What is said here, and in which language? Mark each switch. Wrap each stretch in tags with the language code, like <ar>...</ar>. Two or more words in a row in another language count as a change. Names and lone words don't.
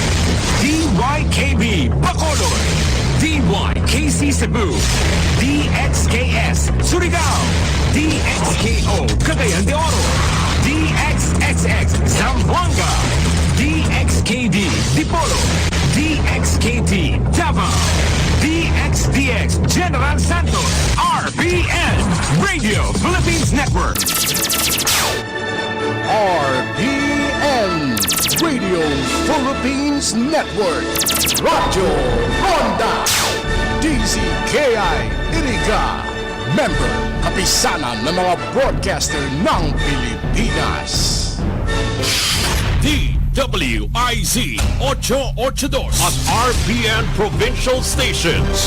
<tl>DYKB Bacolod, DYKC Cebu, DXKS Surigao, DXKO Cagayan de Oro, DXXX Zamboanga, DXKD Dipolo, DXKT Davao, DXDX General Santos, RPN Radio Philippines Network. RPN Radio Philippines Network. Radyo Ronda. DZKI Iriga. Member, kapisanan ng mga broadcaster ng Pilipinas. DZRL WIZ 882 at RPN Provincial Stations.</tl>